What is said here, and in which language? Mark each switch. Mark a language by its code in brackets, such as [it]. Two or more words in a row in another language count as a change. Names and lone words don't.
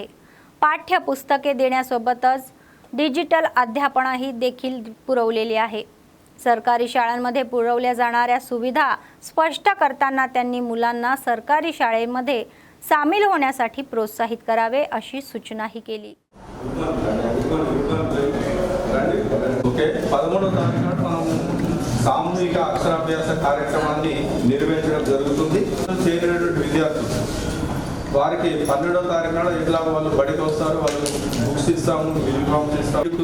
[mr] पाठ्यपुस्तके देण्यासोबतच डिजिटल अध्यापनही देखील पुरवलेली आहे. सरकारी शाळांमध्ये पुरवल्या जाणाऱ्या सुविधा स्पष्ट करताना त्यांनी मुलांना सरकारी शाळेमध्ये सामील होण्यासाठी प्रोत्साहित करावे अशी सूचनाही केली. [te] 13వ తారీఖున మనం సామూహిక అక్షరాభ్యాస కార్యక్రమాన్ని నిర్వహించడం జరుగుతుంది. చేరినటువంటి విద్యార్థులు వారికి 12వ తారీఖున ఎట్లా వాళ్ళు బడికి వస్తారు, వాళ్ళు బుక్స్ ఇస్తాము, యూనిఫామ్స్ ఇస్తాము.